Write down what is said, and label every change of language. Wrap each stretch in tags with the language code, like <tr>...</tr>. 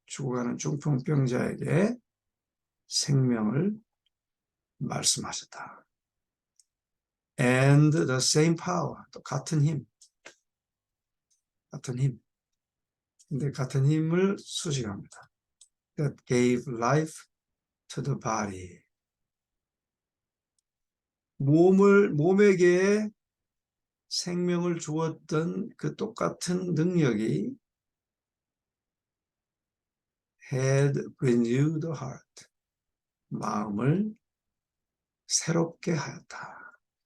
<ko>죽어가는 중풍병자에게 생명을 말씀하셨다.</ko> <en>And the same power,</en> <ko>또 같은 힘. 근데 같은 힘을 수식합니다.</ko> <en>That gave life to the body.</en> <ko>몸에게 생명을 주었던 그 똑같은 능력이</ko> <en>had renewed the heart.</en> <ko>마음을 새롭게 하였다.</ko>